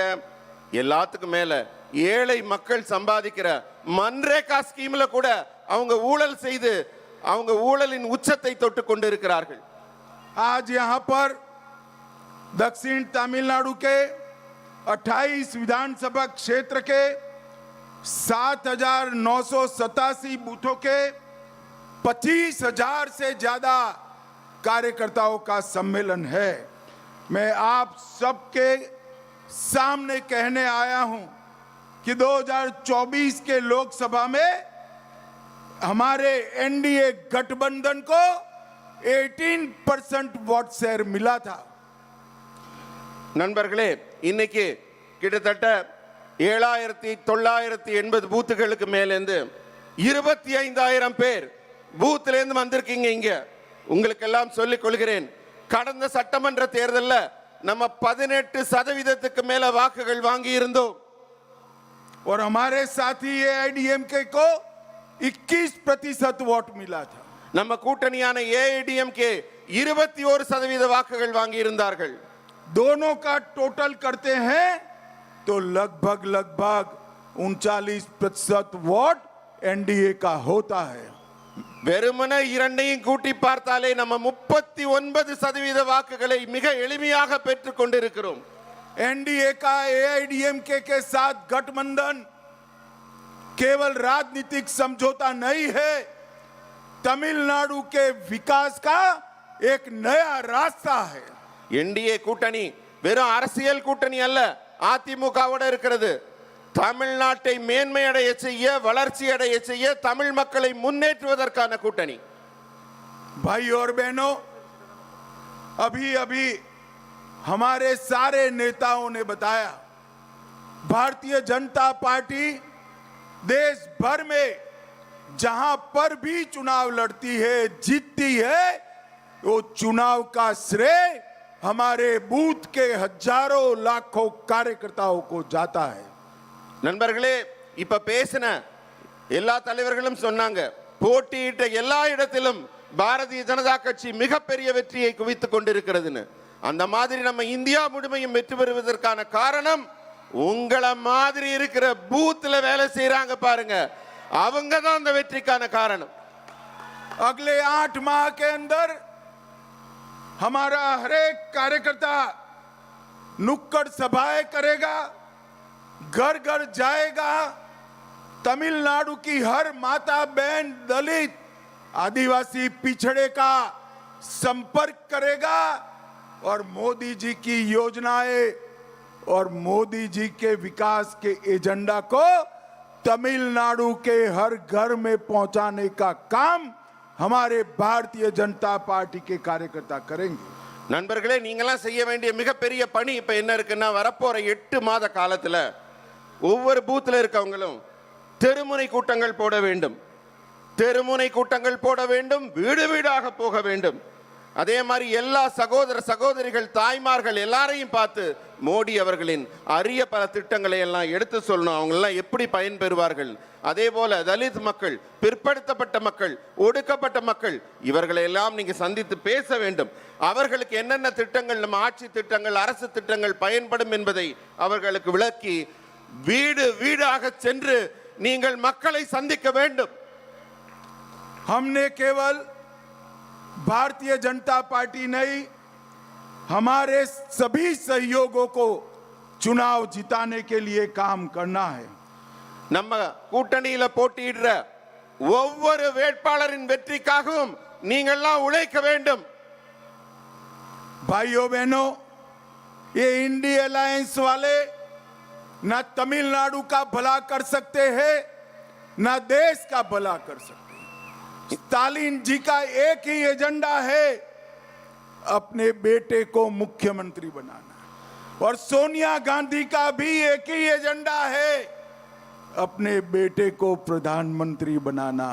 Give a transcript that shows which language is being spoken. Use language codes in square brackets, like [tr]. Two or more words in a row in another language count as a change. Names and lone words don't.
[ta] எல்லாத்துக்கும் மேல ஏழை மக்கள் சம்பாதிக்கிற மன்ரேகா ஸ்கீம்ல கூட அவங்க ஊழல் செய்து அவங்க ஊழலின் உச்சத்தை தொட்டு கொண்டிருக்கிறார்கள். [hi] आज यहाँ पर दक्षिण तमिलनाडु के 28 विधानसभा क्षेत्र के 7,987 बूथों के 25,000 से ज्यादा कार्यकर्ताओं का सम्मेलन है. मैं आप सबके सामने कहने आया हूं कि 2024 के लोकसभा में हमारे एनडीए गठबंधन को 18% [en] vote share [hi] मिला था. [ta] நண்பர்களே, இன்னைக்கு கிட்டத்தட்ட 7,980 பூத்துகளுக்கு மேலேந்து 25,000 பேர் பூத்துல இருந்து வந்திருக்கீங்க. இங்க உங்களுக்கு எல்லாம் சொல்லிக் கொள்கிறேன், கடந்த சட்டமன்ற தேர்தலில் நம்ம 18% மேல வாக்குகள் வாங்கி இருந்தோம். [hi] और हमारे साथी एआईडीएमके को 21% वोट मिला था. [ta] நம்ம கூட்டணியான ஏஐடிஎம்கே 21% வாக்குகள் வாங்கி இருந்தார்கள். [hi] दोनों का टोटल करते हैं तो लगभग 39% वोट एनडीए का होता है. [ta] வெறுமன இரண்டையும் கூட்டி பார்த்தாலே நம்ம 39% வாக்குகளை மிக எளிமையாக பெற்றுக் கொண்டிருக்கிறோம். [hi] एनडीए का एआईडीएमके के साथ गठबंधन केवल राजनीतिक समझौता नहीं है, तमिलनाडु के विकास का एक नया रास्ता है. [ta] என்டிஏ கூட்டணி வெறும் அரசியல் கூட்டணி அல்ல, அதிமுகவோட இருக்கிறது. தமிழ்நாட்டை மேன்மை அடைய செய்ய, வளர்ச்சி அடைய செய்ய, தமிழ் மக்களை முன்னேற்றுவதற்கான கூட்டணி. [hi] भाई और बहनों, अभी अभी हमारे सारे नेताओं ने बताया, भारतीय जनता पार्टी देश भर में जहां पर भी चुनाव लड़ती है, जीतती है, वो चुनाव का श्रेय हमारे बूथ के हजारों लाखों कार्यकर्ताओं को जाता है. [ta] நண்பர்களே, இப்ப பேசின எல்லா தலைவர்களும் சொன்னாங்க, போட்டியிட்ட எல்லா இடத்திலும் பாரதிய ஜனதா கட்சி மிகப்பெரிய வெற்றியை குவித்துக் கொண்டிருக்கிறதுன்னு. அந்த மாதிரி நம்ம இந்தியா முழுமையும் வெற்றி பெறுவதற்கான காரணம் உங்களை மாதிரி இருக்கிற பூத்ல வேலை செய்யறாங்க பாருங்க, அவங்க தான் அந்த வெற்றிக்கான காரணம். [hi] अगले 8 माह के अंदर हमारा हर एक कार्यकर्ता नुक्कड़ सभाएं करेगा, घर घर जाएगा, तमिलनाडु की हर माता बहन, दलित, आदिवासी पिछड़े का संपर्क करेगा और मोदी जी की योजनाएं और मोदी जी के विकास के एजेंडा को तमिलनाडु के हर घर में पहुंचाने का काम हमारे भारतीय जनता पार्टी के कार्यकर्ता करेंगे. [ta] நண்பர்களே, நீங்களாம் செய்ய வேண்டிய மிகப்பெரிய பணி இப்ப என்ன இருக்குன்னா, வரப்போற 8 மாத காலத்துல ஒவ்வொரு பூத்துல இருக்கவங்களும் தெருமுனை கூட்டங்கள் போட வேண்டும், தெருமுனை கூட்டங்கள் போட வேண்டும், வீடு வீடாக போக வேண்டும். அதே மாதிரி எல்லா சகோதர சகோதரிகள், தாய்மார்கள் எல்லாரையும் பார்த்து மோடி அவர்களின் அரிய பல திட்டங்களை எல்லாம் எடுத்து சொல்லணும், அவங்க எல்லாம் எப்படி பயன்பெறுவார்கள். அதே போல தலித் மக்கள், பிற்படுத்தப்பட்ட மக்கள், ஒடுக்கப்பட்ட மக்கள், இவர்களை எல்லாம் நீங்க சந்தித்து பேச வேண்டும். அவர்களுக்கு என்னென்ன திட்டங்கள், நம்ம ஆட்சி திட்டங்கள், அரசு திட்டங்கள் பயன்படும் என்பதை அவர்களுக்கு விளக்கி வீடு வீடாக சென்று நீங்கள் மக்களை சந்திக்க வேண்டும். [hi] हमने केवल भारतीय जनता पार्टी नहीं, हमारे सभी सहयोगों को चुनाव जिताने के लिए काम करना है. [ta] நம்ம கூட்டணியில போட்டியிடுற ஒவ்வொரு வேட்பாளரின் வெற்றிக்காகவும் நீங்கள்லாம் உழைக்க வேண்டும். [hi] भाइयों बहनों, ये इंडी अलायंस वाले ना तमिलनाडु का भला कर सकते हैं, ना देश का भला कर सकते हैं. स्टालिन जी का एक ही एजेंडा है, अपने बेटे को मुख्यमंत्री बनाना, और सोनिया गांधी का भी एक ही एजेंडा है, अपने बेटे को प्रधानमंत्री बनाना.